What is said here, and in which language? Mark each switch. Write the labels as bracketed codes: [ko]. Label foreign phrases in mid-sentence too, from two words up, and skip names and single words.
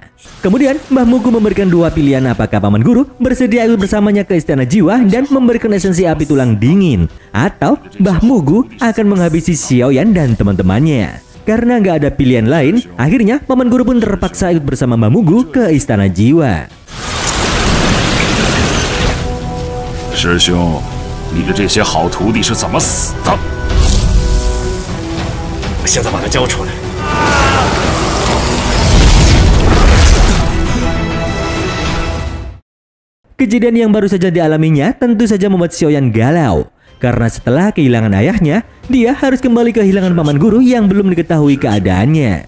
[id] Kemudian Mbah Mugu memberikan dua pilihan, apakah paman guru bersedia ikut bersamanya ke Istana Jiwa dan memberikan esensi api tulang dingin, atau Mbah Mugu akan menghabisi Xiaoyan dan teman-temannya. Karena nggak ada pilihan lain, akhirnya paman guru pun terpaksa ikut bersama Mbah Mugu ke Istana Jiwa. [zh] 师兄，你的这些好徒弟是怎么死的？现在把他交出来。 [id] Kejadian yang baru saja dialaminya tentu saja membuat Xiaoyan galau. Karena setelah kehilangan ayahnya, dia harus kembali kehilangan paman guru yang belum diketahui keadaannya.